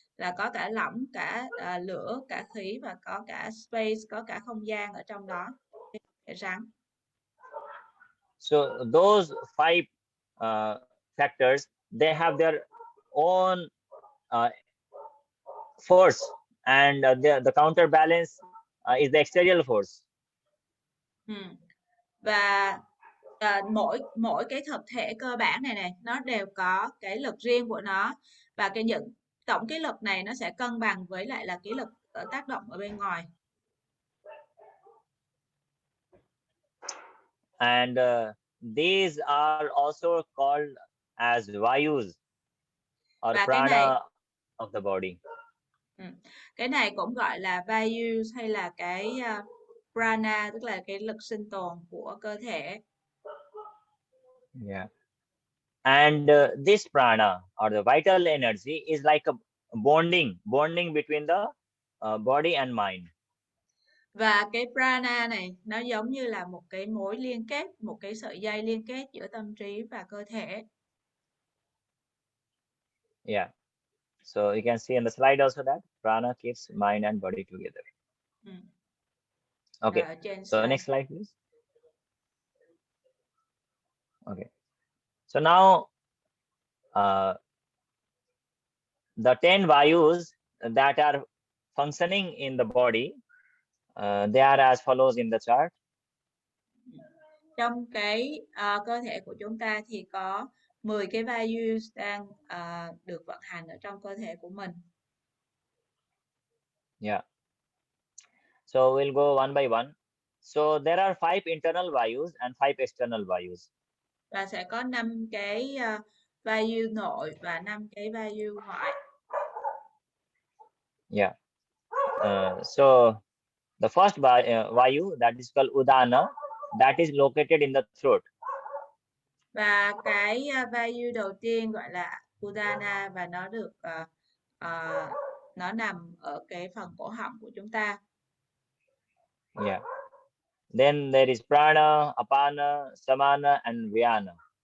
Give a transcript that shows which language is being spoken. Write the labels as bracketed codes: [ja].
[vi] Là có cả lỏng, cả lửa, cả khí, và có cả space, có cả không gian ở trong đó, cái rắn. [en] So those 5 factors, they have their own force, and the counterbalance is the exterior force. [vi] Và mỗi cái thực thể cơ bản này nó đều có cái lực riêng của nó, và tổng cái lực này nó sẽ cân bằng với lại là cái lực tác động ở bên ngoài. [en] And these are also called as vayus or [vi] Và [en] prana of the body. [vi] Cái này cũng gọi là vayus hay là cái prana, tức là cái lực sinh tồn của cơ thể. [en] Yeah. And this prana or the vital energy is like a bonding between the body and mind. [vi] Và cái prana này nó giống như là một cái mối liên kết, một cái sợi dây liên kết giữa tâm trí và cơ thể. [en] Yeah. So you can see in the slide also that prana keeps mind and body together. Okay. So next slide, please. Okay. So now the 10 vayus that are functioning in the body, they are as follows in the chart. [vi] Trong cái cơ thể của chúng ta thì có 10 cái vayus đang được vận hành ở trong cơ thể của mình. [en] Yeah. So we'll go one by one. So there are 5 internal vayus and 5 external vayus. [vi] Và sẽ có 5 cái vayu nội và 5 cái vayu ngoại. [en] Yeah. So the first vayu, that is called udana, that is located in the throat. [vi] Và cái vayu đầu tiên gọi là udana, và nó được nó nằm ở cái phần cổ họng của chúng ta. [en] Yeah. Then there is prana, apana, samana, and vyana.